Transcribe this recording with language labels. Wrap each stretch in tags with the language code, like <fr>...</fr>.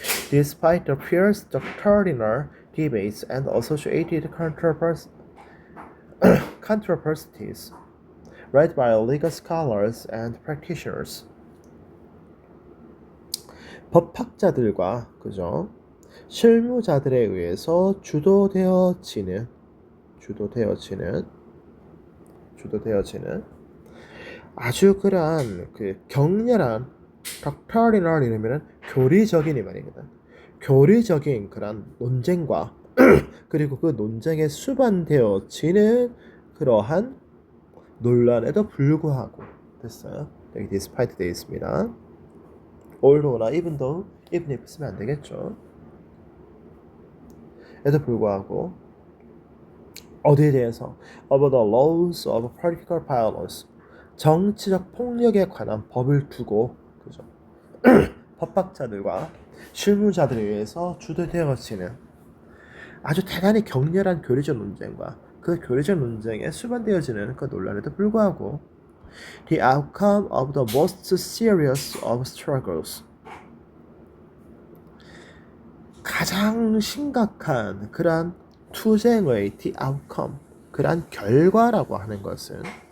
<en>Despite the fierce doctrinal debates and associated controversies read by legal scholars and practitioners.</en> <ko>법학자들과 그죠? 실무자들에 의해서 주도되어지는 아주 그러한 그 격렬한 doctrinal 이러면은 교리적인 이 말입니다. 교리적인 그런 논쟁과 그리고 그 논쟁에 수반되어지는 그러한 논란에도 불구하고 됐어요. 여기 despite 되어 있습니다. although나 even though, even if 쓰면 안 되겠죠. 에도 불구하고 어디에 대해서</ko> <en>about the laws of political violence</en> <ko>정치적 폭력에 관한 법을 두고 그죠? 법학자들과 실무자들에 의해서 주도되어지는 아주 대단히 격렬한 교리적 논쟁과 그 교리적 논쟁에 수반되어지는 그 논란에도 불구하고</ko> <en>the outcome of the most serious of struggles</en> <ko>가장 심각한 그러한 투쟁의</ko> <en>the outcome</en> <ko>그러한 결과라고 하는 것은</ko>